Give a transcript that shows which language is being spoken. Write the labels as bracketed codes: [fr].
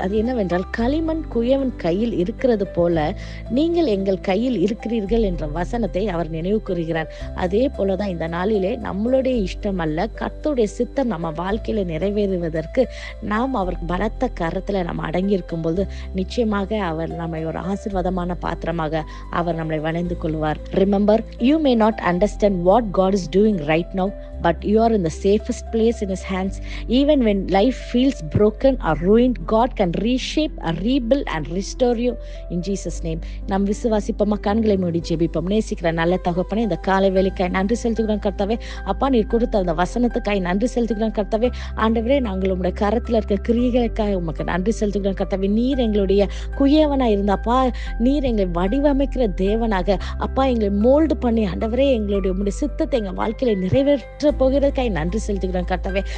[ta] அது என்னவென்றால், களிமண் குயவன் கையில் இருக்கிறது போல நீங்கள் எங்கள் கையில் இருக்கிறீர்கள் என்ற வசனத்தை அவர் நினைவு கூறுகிறார். அதே போலதான் இந்த நாளிலே நம்மளுடைய இஷ்டம் அல்ல, கர்த்தருடைய சித்தம் நம்ம வாழ்க்கையில நிறைவேறுவதற்கு நாம் அவர் பலத்த கரத்துல நம்ம அடங்கி இருக்கும் போது நிச்சயமாக அவர் நம்மை ஒரு ஆசீர்வாதமான பாத்திரமாக அவர் நம்மளை வணைந்து கொள்வார். [en] Remember, you may not understand what God is doing right now, but you are in the safest place in his hands. Even when life feels broken or ruined, God can reshape, rebuild and restore you in Jesus name. [ta] நாம் விசுவாசிப்போமா? கண்களை மூடி ஜெபிப்போம். நேசிக்கிற நல்ல தகப்பனே, இந்த காலை வேளைக்காய் நன்றி செலுத்துகிறோம் கர்த்தாவே. அப்பா, நீர் கொடுத்த அந்த வசனத்துக்காய் நன்றி செலுத்துகிறோம் கர்த்தாவே. ஆண்டவரே, நாங்கள் உங்களுடைய கரத்துல இருக்க கிரியைகளுக்காக உமக்கு நன்றி செலுத்துகிறோம் கர்த்தாவே. நீர் எங்களுடைய குயவனா இருந்தாப்பா, நீர் எங்களை வடிவமைக்கிற தேவனாக அப்பா எங்களை மோல்டு பண்ணி ஆண்டவரே எங்களுடைய உங்களுடைய சித்தத்தை எங்க வாழ்க்கையில நிறைவேற்ற போகிறதுக்காய் நன்றி செலுத்துகிறோம் கர்த்தாவே.